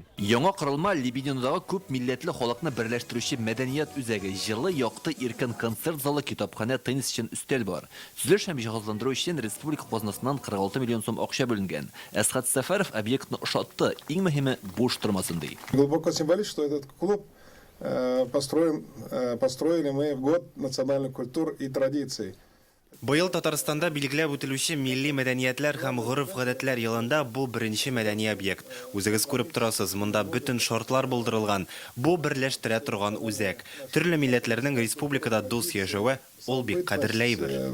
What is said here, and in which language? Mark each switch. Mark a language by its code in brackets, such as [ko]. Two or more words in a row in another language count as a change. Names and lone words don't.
[tt] Яңа корылма Лебединодагы күп милләтле халыкны берләштерүче мәдәният үзәге, җылы, якты, иркен концерт залы, китапханә, теннис өчен өстәл бар. Төзелеш һәм җиһазландыру өчен республика казнасыннан 46 миллион сум акча бүленгән. Әсхат Сәфәров объектны ошатты, иң мөһиме буш тормасын ди. [ru] Глубоко символично, что этот клуб построили мы в год национальных культур и традиций. [tt] Быел Татарстанда билгеләп үтелүче милли мәдәниятләр һәм гореф-гадәтләр елында бу беренче мәдәни объект. Үзегез күреп торасыз, монда бөтен шартлар булдырылган. Бу берләштерә торган үзәк. Төрле милләтләрнең республикада дус яшәве ул бик кадерле әйбер.